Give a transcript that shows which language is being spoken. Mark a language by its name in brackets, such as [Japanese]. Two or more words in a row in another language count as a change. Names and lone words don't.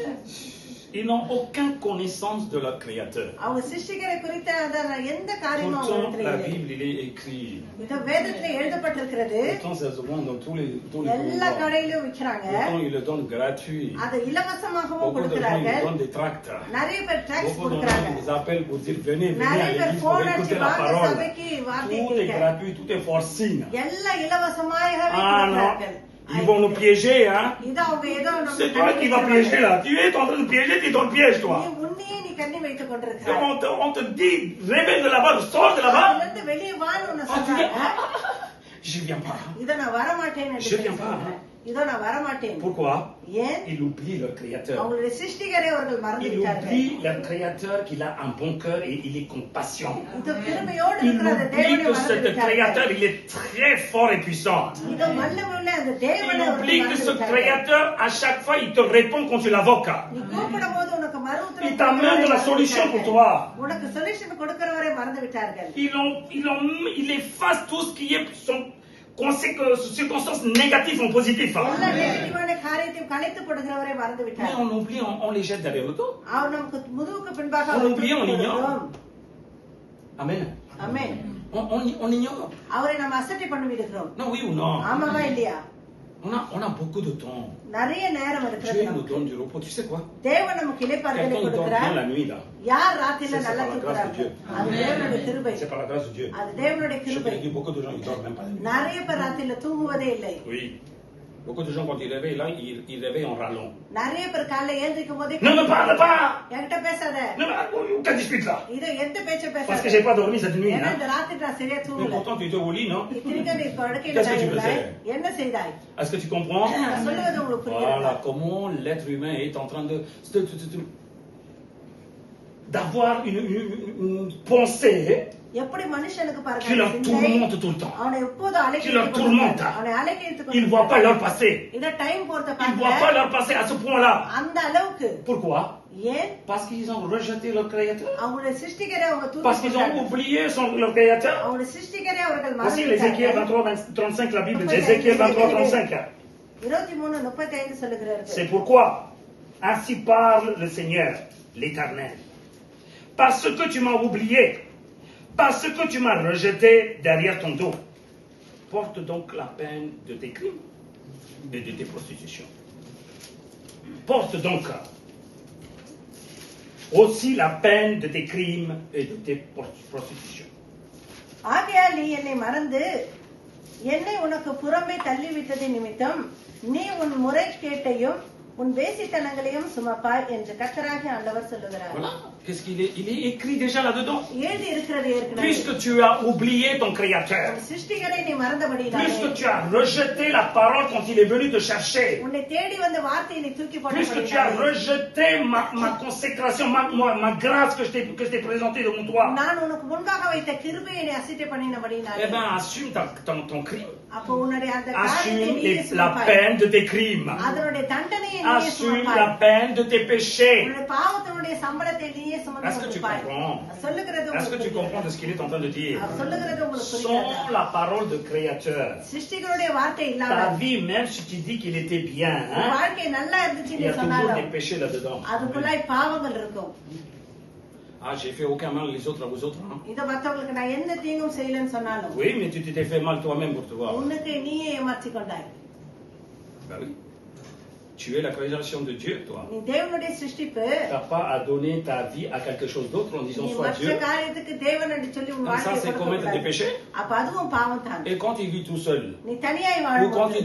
[French] ils n'ont aucune connaissance de leur Créateur. [Tamil] அவங்க சிருஷ்டிகரை குறித்த அந்த எந்த காரியமும் [French] Pourtant, [Tamil] அவங்களுக்கு [French] la [Tamil] தெரியல. [French] Bible, il est écrit. [Tamil] இந்த வேதத்துல எழுதப்பட்டிருக்கிறது. [French] Pourtant, ça se vend dans tous les [Tamil] எல்லா [French] endroits. [Tamil] கடையிலும் விக்கிறாங்க. [French] Pourtant, ils le donnent gratuit. [Tamil] அதை இலவசமாகவும் [French] Beaucoup de gens, ils [Tamil] கொடுக்கிறார்கள். [French] donnent des tracts. [Tamil] நிறைய பேர் டாக்ஸ் [French] Beaucoup de gens, [Tamil] கொடுக்கிறாங்க. [French] ils appellent pour dire venez, venez [Tamil] நிறைய [French] à [Tamil] பேர் [French] l'église pour [Tamil] போன் அடிச்சு [French] écouter la [Tamil] வாங்க [French] parole. [Tamil] சபைக்கு வார்த்தை [French] Tout est [Tamil] கேட்க. [French] gratuit, tout est forcing. [Tamil] எல்லாம் இலவசமாகவே [French] Ah non, [Tamil] கொடுக்கிறார்கள். [French] ils vont nous piéger, hein? [Tamil] இது அவங்க ஏதோ நம்ம [French] C'est toi qui vas piéger là. Tu es en train de piéger, tu es dans le piège, [Tamil] நீ [French] toi. [Tamil] உன்னையே நீ கண்ணி வைத்துக் கொண்டிருக்கிறாய். [French] On te dit, réveille de là-bas, sors de là-bas. [Tamil] அதுல இருந்து வெளியே வான்னு உன்னை [French] Ah, tu dis, [Tamil] சொல்றாங்க. [French] je viens pas. [Tamil] இத நான் வரமாட்டேன்னு [French] Je viens pas. [Tamil] சொல்றேன். இதோ நான் வரமாட்டேன். [French] Pourquoi? [Tamil] ஏன்? [French] Ils oublient leur Créateur. [Tamil] அவங்களுடைய சிருஷ்டிகரை அவர்கள் மறந்து [French] Ils [Tamil] விட்டார்கள். [French] oublient leur Créateur qu'il a un bon cœur et il est compatient. [Tamil] இது கிருபையோடு [French] Ils [Tamil] இருக்கிற அந்த [French] oublient [Tamil] தேவனை [French] que [Tamil] மறந்து [French] ce Créateur, [Tamil] விட்டார்கள். [French] il est très fort et puissant. [Tamil] இது வல்லமையுள்ள அந்த [French] Il [Tamil] தேவனை அவர்கள் [French] oublie que [Tamil] மறந்து [French] ce [Tamil] விட்டார்கள். [French] Créateur, à chaque fois, il te répond quand tu l'invoques. [Tamil] நீ கூப்பிடும்போது உனக்கு மறு [French] Il [Tamil] உத்தரவு [French] t'amène de la [Tamil] கொடுக்கிறவரை [French] solution [Tamil] மறந்து [French] pour toi. [Tamil] விட்டார்கள். உனக்கு சொல்யூஷன் கொடுக்கிறவரை மறந்து விட்டார்கள். [French] Il efface tout ce qui est circonstances négatives en positif. [Tamil] எல்லா நெகட்டிவான காரியத்தையும் கலைத்து போடுகிறவரை மறந்து [French] Mais [Tamil] விட்டார்கள். [French] on oublie, on les jette derrière le dos. [Tamil] அவர் நமக்கு முதுகுக்கு பின்பாக [French] On [Tamil] அவரை [French] oublie, on [Tamil] தூக்கி [French] ignore. [Tamil] போடுகிறோம். [French] Amen. [Tamil] ஆமென். [French] On ignore. [Tamil] அவரை நம்ம அசட்டை பண்ணி விடுகிறோம். [French] Non, oui ou non? [Tamil] ஆமாவா இல்லையா? [French] On a beaucoup de temps. [Tamil] நிறைய நேரம் [French] Dieu [Tamil] இருக்கிறது [French] nous [Tamil] நமக்கு. [French] donne du repos. Tu sais quoi? [Tamil] தேவன் நமக்கு இளைப்பாறுதலை [French] Quelqu'un il dort [Tamil] கொடுக்கிறார். [French] bien la nuit là. [Tamil] யார் ராத்திரில [French] C'est [Tamil] நல்லா [French] par la grâce de [Tamil] தூங்குறாங்க? [French] Dieu. [Tamil] அது தேவனுடைய கிருபை. [French] C'est par la grâce de Dieu. [Tamil] அது தேவனுடைய [French] Je [Tamil] கிருபை. [French] te dis, beaucoup de gens ils dorment même pas la nuit. [Tamil] நிறைய பேர் ராத்திரில தூங்குவதே இல்லை. [French] Oui. Beaucoup de gens quand ils réveillent là, ils réveillent en râlant. [Tamil] நிறைய பேர் காலைல எழுந்திருக்கும் போதே [French] Ne me parle pas! [Tamil] என்கிட்ட பேசாத. [French] Ne me aucun dispute là. [Tamil] இத எந்த பேச்ச [French] Parce [Tamil] பேசாத. [French] que j'ai pas dormi cette nuit. [Tamil] ஏன்னா [French] Hein? [Tamil] இந்த ராத்திரி நான் சரியா [French] Mais [Tamil] தூங்கல. [French] pourtant tu étais au lit, non? [Tamil] இத்தனைக்கும் நீ படுக்கையில [French] Qu'est-ce que tu [Tamil] இருந்தாய். [French] faisais? [Tamil] என்ன செய்தாய்? [French] Est-ce que tu comprends? [Tamil] நான் சொல்லுவது உங்களுக்கு [French] Voilà [Tamil] புரியுதா? [French] comment l'être humain est en train d'avoir une pensée [Tamil] எப்படி மனுஷனுக்கு [French] qui [Tamil] பாருங்க [French] leur tourmente tout le temps. [Tamil] அவனை எப்போதும் [French] Qui leur tourmente. [Tamil] அவனை அலைக்கழித்து [French] Ils ne voient pas leur passé. [Tamil] இத டைம் போறத [French] Ils ne voient pas [Tamil] பாருங்க [French] leur passé à ce point-là. [Tamil] அந்த அளவுக்கு [French] Pourquoi? [Tamil] ஏன் [French] Parce qu'ils ont rejeté leur Créateur. [Tamil] அவங்களுடைய சிருஷ்டிகரை அவங்க [French] Parce qu'ils ont [Tamil] தூக்கி [French] oublié leur Créateur. [Tamil] அவங்களுடைய சிருஷ்டிகரை அவர்கள் [French] Voici [Tamil] மறந்து [French] l'Ézéchiel 23, 35, la Bible d'Ézéchiel 23, 35. [Tamil] 23:35 சொல்லுகிறார்கள். [French] C'est pourquoi, ainsi parle le Seigneur, l'Éternel. parce que tu m'as oublié, parce que tu m'as rejeté derrière ton dos. Porte donc la peine de tes crimes et de tes prostitutions. Porte donc aussi la peine de tes crimes et de tes prostitutions. [Tamil] ஆகையால் நீ என்னை மறந்து என்னை உனக்கு புறம்பே தள்ளிவிட்டது நிமித்தம் நீ உன் முறைகேட்டையும் உன் வேசித்தனங்களையும் சுமப்பாய் என்று கர்த்தராகிய ஆண்டவர் சொல்லுகிறார். [French] Voilà, qu'est-ce qu'il est? Il est écrit déjà là-dedans. [Tamil] எழுதி இருக்கிறது ஏற்கனவே. [French] Puisque tu as oublié ton Créateur, [Tamil] சிருஷ்டிகரை நீ மறந்தபடினாலே, [French] puisque tu as rejeté la parole quand il est venu te chercher, [Tamil] உன்னை தேடி வந்த வார்த்தையை நீ தூக்கி [French] puisque tu as [Tamil] போட்டபடினாலே, [French] rejeté ma consécration, ma grâce que je t'ai présentée devant toi, [Tamil] நான் உனக்கு முன்பாக வைத்த கிருபையை நீ அசட்டை பண்ணினபடினாலே, [French] eh ben assume ton crime. [Tamil] அப்போ உன்னுடைய அந்த காரியத்தை [French] Assume [Tamil] நீயே [French] la [Tamil] சுமப்பாய். [French] peine de tes crimes. [Tamil] அதனுடைய தண்டனையை நீயே [French] Assume [Tamil] சுமப்பாய். [French] la peine de tes péchés. [Tamil] உன்னுடைய பாவத்தினுடைய சம்பளத்தை நீயே சுமந்து [French] Est-ce que tu [Tamil] கொடுப்பாய். [French] comprends? [Tamil] சொல்லுகிறது [French] Est-ce que [Tamil] உங்களுக்கு [French] tu comprends de [Tamil] புரிகிறதா? [French] ce qu'il est en train de dire? [Tamil] சொல்லுகிறது உங்களுக்கு [French] Sans [Tamil] புரிகிறதா? [French] la parole de Créateur, [Tamil] சிருஷ்டிகளுடைய வார்த்தை [French] ta [Tamil] இல்லாமல் [French] vie, même si tu dis qu'il était bien, [Tamil] உன் [French] hein, [Tamil] வாழ்க்கை நல்லா [French] il y [Tamil] இருந்துச்சுன்னு [French] a toujours [Tamil] சொன்னாலும் [French] des péchés là-dedans. [Tamil] அதுக்குள்ளாய் பாவங்கள் இருக்கும். [French] Ah, j'ai fait aucun mal les autres à vous autres. Hein? [Tamil] இத மத்தவங்களுக்கு நான் எந்த தீங்கும் செய்யலன்னு சொன்னாலும் [French] Oui, mais tu t'es fait mal toi-même pour te voir. [Tamil] உன்னுக்கு நீயே ஏமாற்றி கொண்டாய். [French] Ben oui. Tu es la création de Dieu, toi. [Tamil] நீ தேவனுடைய சிருஷ்டிப்பு. [French] Tu n'as pas à donner ta vie à quelque chose d'autre en disant [Tamil] நீ [French] sois [Tamil] மற்ற [French] Dieu. [Tamil] காரியத்துக்கு தேவன் என்று சொல்லி உன் [French] Comme ça, [Tamil] வாழ்க்கையை [French] c'est commettre des [Tamil] கொடுக்க [French] péchés. [Tamil] அப்ப அதுவும் பாவம் தான். [French] Et quand il vit tout seul, [Tamil] நீ தனியாய் [French] ou quand [Tamil] வாழும்போது